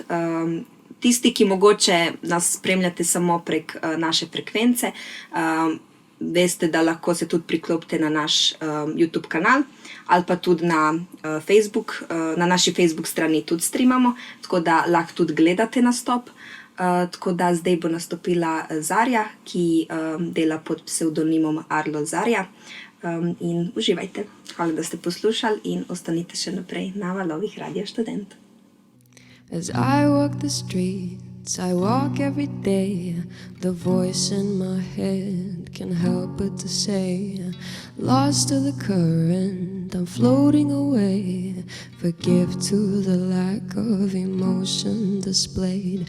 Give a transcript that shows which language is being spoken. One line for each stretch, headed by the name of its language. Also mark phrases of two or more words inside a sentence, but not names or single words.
Slovenian: Tisti, ki mogoče nas spremljate samo prek naše frekvence, veste, da lahko se tudi priklopite na naš YouTube kanal ali pa tudi na Facebook, na naši Facebook strani tudi streamamo, tako da lahko tudi gledate nastop. Tako da zdaj bo nastopila Zarja, ki dela pod psevdonimom Arlo Zarja. In uživajte. Hvala, da ste poslušali in ostanite še naprej na valovih Radia Študent.
English: As I walk the streets, I walk every day. The voice in my head can help but to say, lost to the current, I'm floating away. Forgive to the lack of emotion displayed.